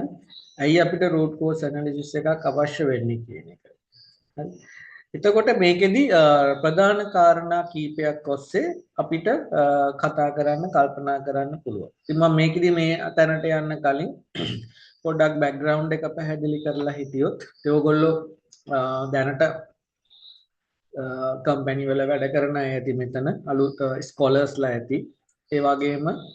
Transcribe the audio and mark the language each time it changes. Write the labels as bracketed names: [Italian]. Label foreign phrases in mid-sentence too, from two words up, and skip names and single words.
[Sinhala] ඇයි අපිට [English] root cause analysis [Sinhala] එකක් අවශ්‍ය වෙන්නේ කියන එක. හරි. එතකොට මේකෙදි ප්‍රධාන කාරණා කීපයක් ඔස්සේ අපිට කතා කරන්න කල්පනා කරන්න පුළුවන්. ඉතින් මම මේකෙදි මේ තැනට යන්න කලින් පොඩ්ඩක් බෑග්ග්‍රවුන්ඩ් එක පැහැදිලි කරලා හිටියොත් ඒගොල්ලෝ දැනට කම්පැනි වල වැඩ කරන අය ඇති මෙතන අලුත් ස්කෝලර්ස්ලා ඇති.